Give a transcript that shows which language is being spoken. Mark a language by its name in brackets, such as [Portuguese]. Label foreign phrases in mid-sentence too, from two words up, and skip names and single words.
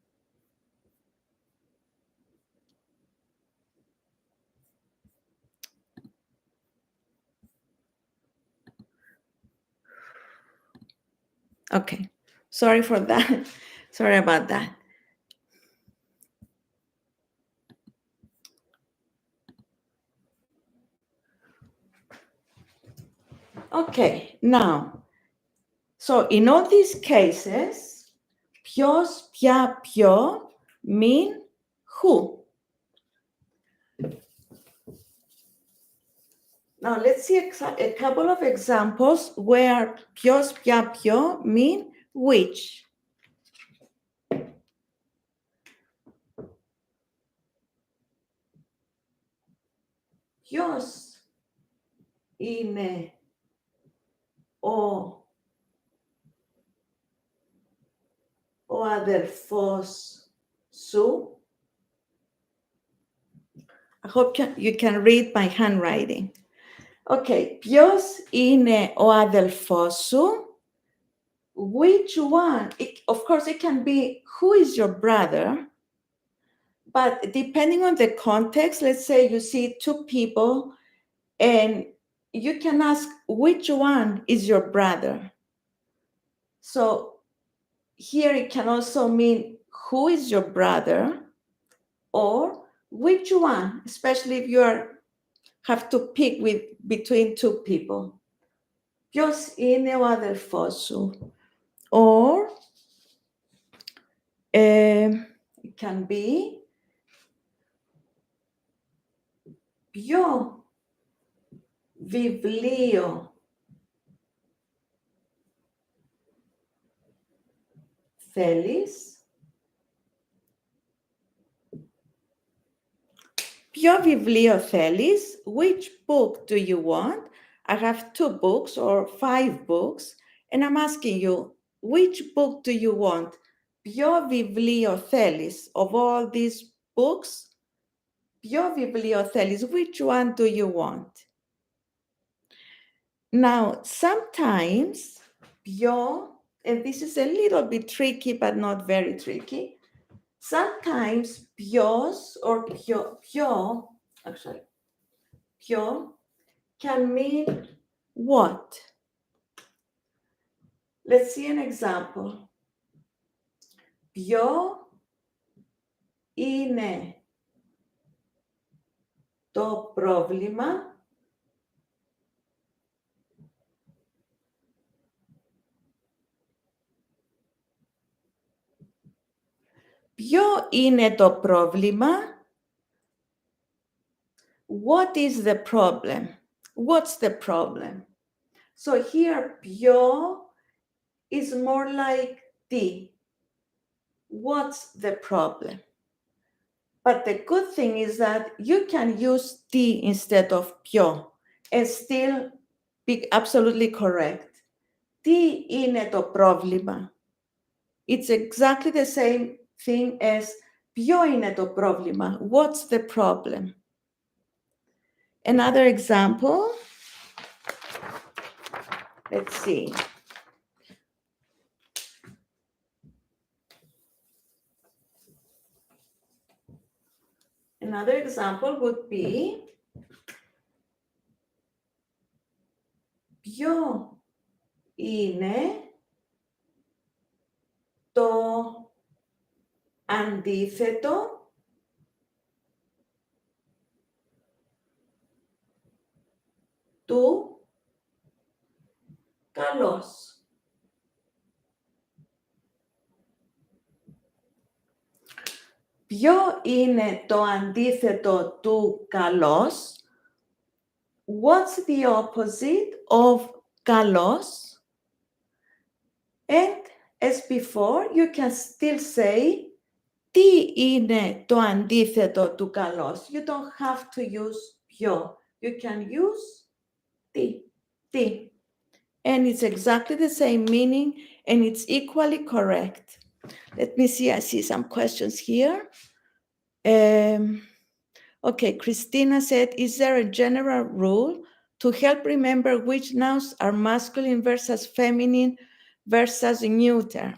[English] Okay, sorry for that. Sorry about that. Okay, now, so in all these cases, [Greek] ποιος, ποια, ποιο [English] mean who. Now, let's see a couple of examples where [Greek] ποιος, ποια, ποιο [English] mean which. [Greek] Ποιος είναι ο αδερφός σου? [English] I hope you can read my handwriting. [Greek] Okay, ποιος είναι ο αδελφός σου? [English] Which one? Of course, it can be who is your brother, but depending on the context, let's say you see two people and you can ask which one is your brother. So here it can also mean who is your brother or which one, especially if you have to pick between two people. [Greek] Ποιος είναι ο αδελφός σου? [English] Or it can be [Greek] ποιο βιβλίο θέλεις? Ποιο βιβλίο θέλεις? [English] Which book do you want? I have 2 books or 5 books, and I'm asking you, which book do you want? [Greek] Ποιο βιβλίο θέλεις? [English] Of all these books, [Greek] ποιο βιβλίο θέλεις? [English] Which one do you want? Now, sometimes ποιο and this is a little bit tricky, but not very tricky. Sometimes pios or pio, actually, pio can mean what? Let's see an example. [Greek] Ποιο είναι το πρόβλημα? Ποιο είναι το πρόβλημα? [English] What is the problem? What's the problem? So here, ποιο is more like τι. What's the problem? But the good thing is that you can use τι instead of ποιο and still be absolutely correct. [Greek] Τι είναι το πρόβλημα? [English] It's exactly the same thing as [Greek] ποιο είναι το πρόβλημα? [English] What's the problem? Another example. Let's see. Another example would be [Greek] ποιο είναι το αντίθετο του καλός? Ποιο είναι το αντίθετο του καλός? [English] What's the opposite of καλός? And as before, you can still say [Greek] τι είναι το αντίθετο του καλός. [English] You don't have to use ποιο. You can use τι. And it's exactly the same meaning and it's equally correct. Let me see, I see some questions here. Okay, Christina said, is there a general rule to help remember which nouns are masculine versus feminine versus neuter?